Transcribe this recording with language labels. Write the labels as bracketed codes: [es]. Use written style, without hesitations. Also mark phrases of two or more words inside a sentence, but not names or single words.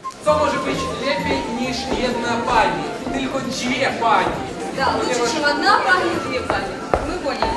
[pl] Co może być lepiej niż jedna pani? Tylko dwie pani. [ru] Да, лучше, чем одна пани и две пани. Мы поняли.